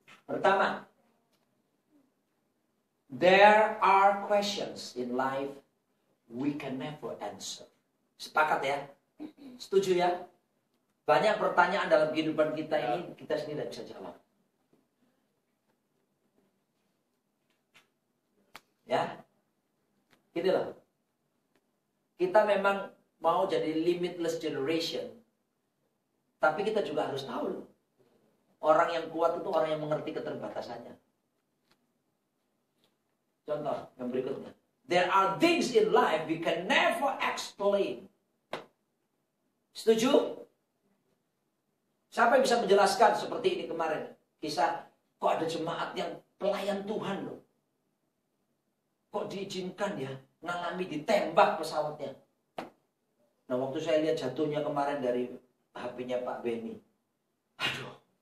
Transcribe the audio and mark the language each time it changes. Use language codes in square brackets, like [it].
[id] Pertama, [en] there are questions in life we can never answer. [id] Sepakat ya? Setuju ya? Banyak pertanyaan dalam kehidupan kita ini kita sendiri tidak bisa jawab. Ya? Gitu loh. Kita memang mau jadi limitless generation. Tapi kita juga harus tahu loh. Orang yang kuat itu orang yang mengerti keterbatasannya. Contoh yang berikutnya. [en] There are things in life we can never explain. [id] Setuju? Siapa yang bisa menjelaskan seperti ini kemarin? Kisah, kok ada jemaat yang pelayan Tuhan loh. Kok diizinkan ya ngalami ditembak pesawatnya. Nah waktu saya lihat jatuhnya kemarin dari HP-nya Pak Benny. Aduh.